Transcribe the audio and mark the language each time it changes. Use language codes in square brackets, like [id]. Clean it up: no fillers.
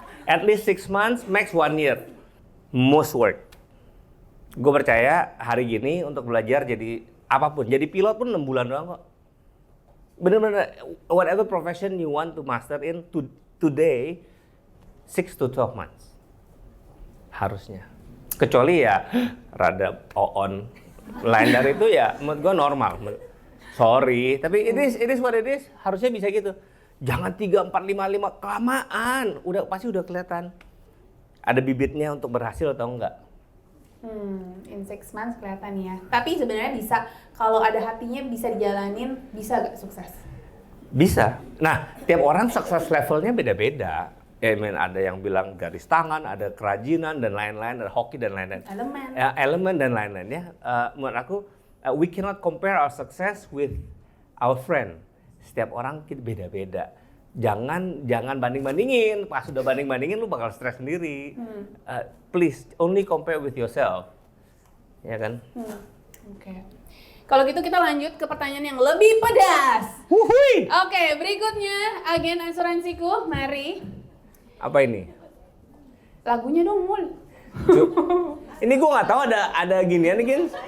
[en] At least 6 months, max 1 year. Most work. [id] Gue percaya hari gini untuk belajar jadi apapun, jadi pilot pun 6 bulan doang kok. Bener-bener, [en] whatever profession you want to master in today, 6 to 12 months. [id] Harusnya. Kecuali ya, rada on. Lain dari itu ya, menurut gue normal. [en] Sorry, [id] tapi [en] it is what it is. [id] Harusnya bisa gitu. Jangan 3, 4, 5, 5, kelamaan. Pasti udah kelihatan. Ada bibitnya untuk berhasil atau enggak. [en] In 6 months [id] kelihatan ya. Tapi sebenarnya bisa, kalau ada hatinya bisa dijalanin, bisa gak sukses? Bisa. Nah, tiap orang sukses levelnya beda-beda. Ada yang bilang garis tangan, ada kerajinan dan lain-lain, ada hoki dan lain-lain. Elemen dan lain-lain ya. Menurut aku, [en] we cannot compare our success with our friend. [id] Setiap orang kita beda-beda. Jangan banding-bandingin. Pas udah banding-bandingin lu bakal stres sendiri. [en] Please only compare with yourself. [id] Ya kan? Oke. Kalau gitu kita lanjut ke pertanyaan yang lebih pedas. Oke, berikutnya agen asuransiku, mari. Apa ini? Lagunya dong, Mul. Ini gue nggak tahu ada ginian nih, Gin.